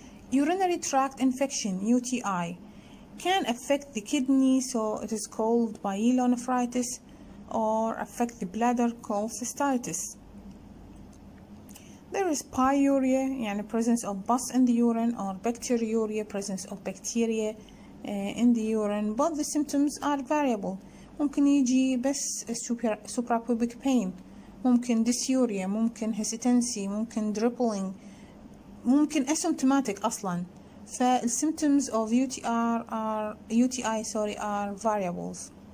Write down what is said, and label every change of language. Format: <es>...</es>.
<en>Urinary tract infection UTI can affect the kidney, so it is called pyelonephritis, or affect the bladder called cystitis. There is pyuria,</en> <ar>يعني</ar> <en>presence of pus in the urine, or bacteriuria, presence of bacteria in the urine, but the symptoms are variable.</en> <ar>ممكن يجي بس</ar> <en>suprapubic pain،</en> <ar>ممكن dysuria، ممكن hesitancy، ممكن dribbling، ممكن asymptomatic أصلا.</ar> <en>فالsymptoms of UTI are variables.</en>